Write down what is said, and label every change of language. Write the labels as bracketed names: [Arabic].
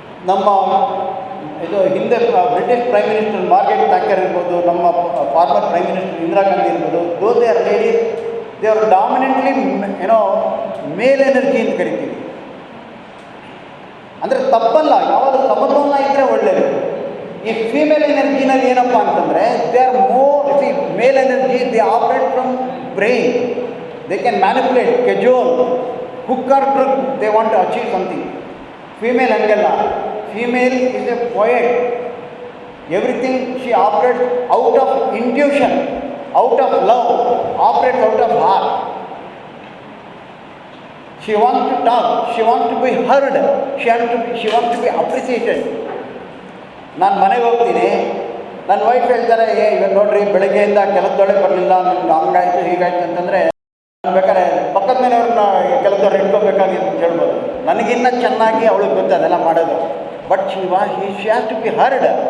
[Kannada] ನಮ್ಮ ಇದು ಹಿಂದೆ ಬ್ರಿಟಿಷ್ ಪ್ರೈಮ್ ಮಿನಿಸ್ಟರ್ ಮಾರ್ಗೆಟ್ ಥ್ಯಾಚರ್ ಇರ್ಬೋದು, ನಮ್ಮ farmer prime minister Indira Gandhi ಇರ್ಬೋದು, [English] they are ladies, they are dominantly [Kannada] ಏನೋ ಮೇಲ್ ಎನರ್ಜಿ ಅಂತ ಕರಿತೀವಿ. ಅಂದರೆ ತಪ್ಪಲ್ಲ, ಯಾವಾಗ ಸಮತೋಲನ ಇದ್ದರೆ ಒಳ್ಳೆಯದು. ಈ ಫೀಮೇಲ್ ಎನರ್ಜಿನಲ್ಲಿ ಏನಪ್ಪ ಅಂತಂದರೆ [English] They are more male energy, they operate from brain. They can manipulate, cajole, hook or crook, they want to achieve something. Female [Kannada] hangalla. [English] Female is a poet. Everything she operates out of intuition, out of love, operates out of heart. She wants to talk, she wants to be heard, she wants to be appreciated. [Kannada] ನಾನು ಮನೆಗೆ ಹೋಗ್ತೀನಿ, ನನ್ನ wife ಹೇಳ್ತಾರೆ, ಇವತ್ತು ನೋಡ್ರಿ ಬೆಳಗ್ಗೆಯಿಂದ ಕೆಲಸದೊಳಗೆ ಬರಲಿಲ್ಲ, ನಿಮ್ಗೆ ಹಂಗಾಯ್ತು ಹೀಗಾಯ್ತು ಅಂತಂದರೆ ನಾನು ಬೇಕಾದ್ರೆ ಪಕ್ಕದ ಮನೆಯವ್ರನ್ನ ಕೆಲಸದವ್ರು ಇಟ್ಕೋಬೇಕಾಗಿತ್ತು ಅಂತ ಹೇಳ್ಬೋದು. ನನಗಿನ್ನ ಚೆನ್ನಾಗಿ ಅವಳಿಗೆ ಗೊತ್ತು ಅದೆಲ್ಲ ಮಾಡೋದು. [English] But she has to be heard.